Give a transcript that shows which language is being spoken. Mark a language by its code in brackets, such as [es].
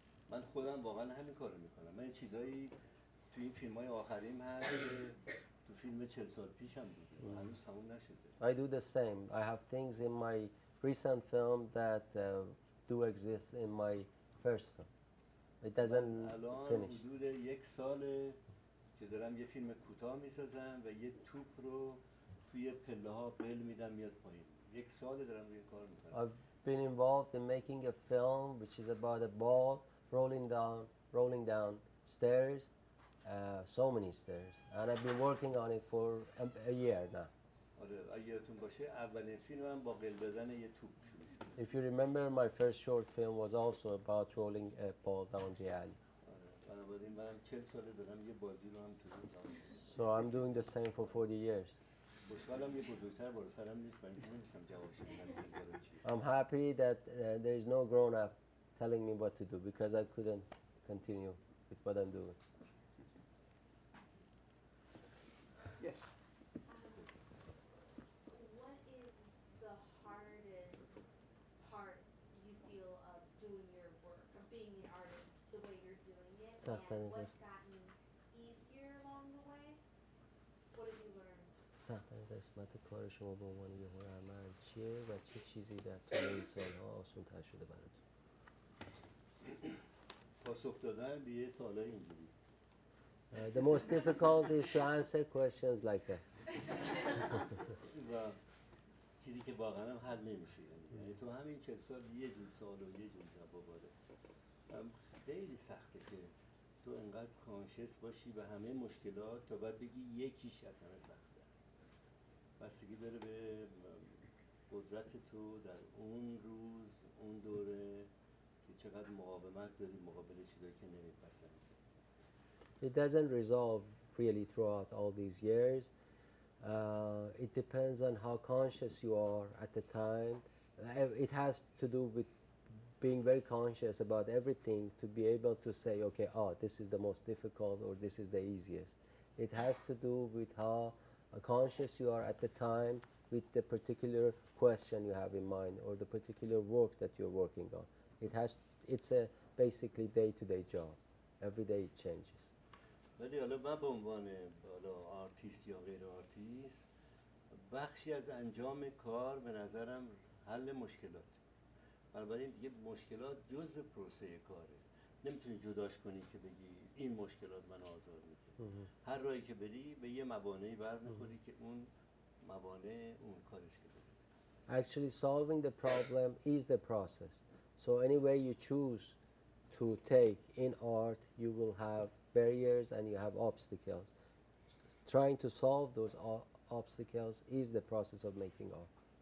[fa] من خودم واقعا همین کارو میکنم. من چیزایی تو این فیلم‌های آخریم هست که تو فیلم 40 سال پیشم بود. هنوز تموم نشده. [en] I do the same. I have things in my recent film that do exist in my first film. It doesn't finish. [fa] حدود 1 ساله که دارم یه فیلم کوتاه میسازم و یه توپ رو توی پله‌ها بل میدم میاد پایین. 1 سال دارم روی کار میکنم. [en] I've been involved in making a film which is about a ball rolling down stairs, so many stairs, and I've been working on it for a year now. [fa] آره اگه یادتون باشه اولین فیلمم با قل دادن یه توپ شروع شد. [en] If you remember, my first short film was also about rolling a ball down the alley. [fa] آره بنابراین منم 40 ساله دارم یه بازی رو هم تو زندان. [en] So I'm doing the same for 40 years. [fa] خوشحالم یه بزرگتر بالا سرم نیست من نمی‌دونم جوابش بدم. [en] I'm happy that there is no grown up telling me what to do because I couldn't continue with what I'm doing. Yes. What is the hardest part you feel of doing your work, of being an artist the way you're doing it, and what's gotten easier along the way? What have you learned? [fa] سخت‌ترین قسمت کار شما به عنوان یه هنرمند چیه و چه چیزی در طول این سال‌ها آسان‌تر شده براتون؟ پاسخ دادن به یه سوالای اینجوری. [en] The most difficult is to answer questions like that. [fa] و چیزی که واقعا هم حل نمیشه. یعنی تو همین 40 سال یه جور سوال و یه جور جواب داره. خیلی سخته که تو انقدر کانشس باشی به همه مشکلات تا بعد بگی یکیش از همه سخته. بستگی داره به قدرت تو در اون روز، اون دوره که چقدر مقاومت داری مقابل چیزایی که نمیپسندی. [en] It doesn't resolve really throughout all these years. It depends on how conscious you are at the time. It has to do with being very conscious about everything to be able to say, okay, this is the most difficult or this is the easiest. It has to do with how conscious you are at the time with the particular question you have in mind or the particular work that you're working on. It's a basically day-to-day job. Every day it changes. [fa] ولی حالا من به عنوان آرتیست یا غیر آرتیست بخشی از انجام کار به نظرم حل مشکلات. بنابراین دیگه مشکلات جزء پروسه کاره. نمیتونی جداش کنی که بگی این مشکلات من آزار میده. هر راهی که بری به یه موانعی برمیخوری که اون موانع اون کارش که داری. [en] Actually solving the problem is the process. So any way you choose to take in art, you will have barriers and you have obstacles. Trying to solve those obstacles is the process of making art.